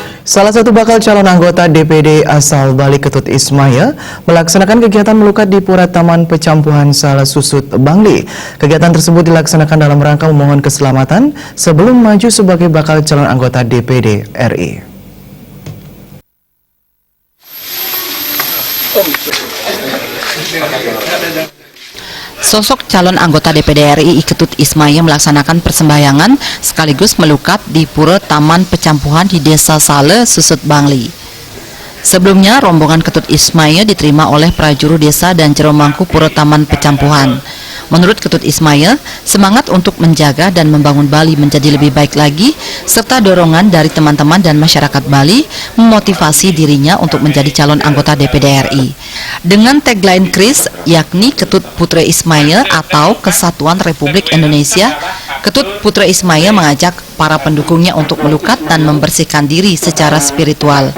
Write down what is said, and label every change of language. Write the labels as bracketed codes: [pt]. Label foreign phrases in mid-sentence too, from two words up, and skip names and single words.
[id] Salah satu bakal calon anggota DPD asal Bali Ketut Ismail melaksanakan kegiatan melukat di Pura Taman Pecampuhan Sala Susut, Bangli. Kegiatan tersebut dilaksanakan dalam rangka memohon keselamatan sebelum maju sebagai bakal calon anggota DPD RI. Sosok calon anggota DPD RI Ketut Ismail melaksanakan persembahyangan sekaligus melukat di Pura Taman Pecampuhan di Desa Sala Susut, Bangli. Sebelumnya, rombongan Ketut Ismail diterima oleh prajuru desa dan jero mangku Pura Taman Pecampuhan. Menurut Ketut Ismail, semangat untuk menjaga dan membangun Bali menjadi lebih baik lagi, serta dorongan dari teman-teman dan masyarakat Bali memotivasi dirinya untuk menjadi calon anggota DPD RI. Dengan tagline KRIS, yakni Ketut Putra Ismail atau Kesatuan Republik Indonesia, Ketut Putra Ismail mengajak para pendukungnya untuk melukat dan membersihkan diri secara spiritual.